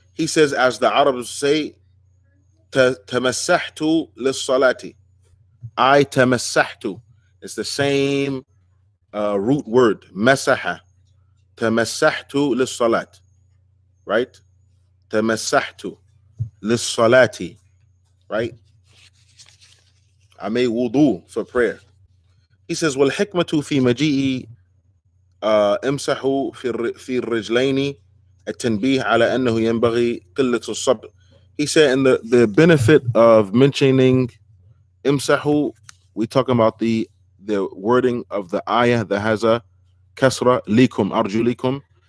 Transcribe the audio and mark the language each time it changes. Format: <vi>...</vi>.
<en>He says, as the Arabs say,</en> <ar>تمسحت للصلاة. I تمسحت.</ar> <en>It's the same root word, مسح.</en> <ar>تمسحت للصلاة, right? تمسحت للصلاة, right?</ar> <en>I made wudu for prayer. He says,</en> <ar>والحكمة في مجيء امسحوا في الرجلين التنبيه على أنه ينبغي قلة الصبر.</ar> <en>He said, and the benefit of mentioning imsahu, we talking about the wording of the ayah that has a kasra, likum, arjulikum.</en>